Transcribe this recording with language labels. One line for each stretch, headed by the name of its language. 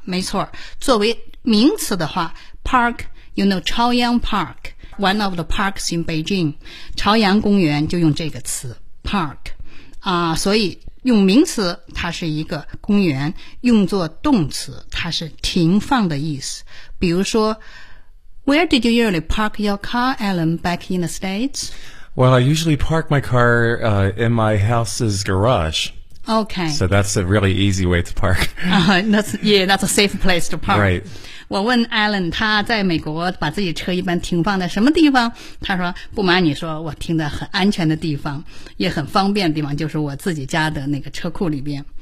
Chinese: 没错，作为名词的话， park，
English: you know，
Chinese: 朝阳 park，
English: one of the parks in Beijing，
Chinese: 朝阳公园，就用这个词 park。所以用名词它是一个公园，用作动词它是停放的意思。比如说
English: Where did you usually park your car, Alan, back in the States? Well, I usually park my car in my house's garage. Okay. So that's a really easy way to park. That's a safe place to park. Right.
Chinese: 我问 Alan 他在美国把自己车一般停放在什么地方，他说不瞒你说，我停在很安全的地方，也很方便的地方，就是我自己家的那个车库里边。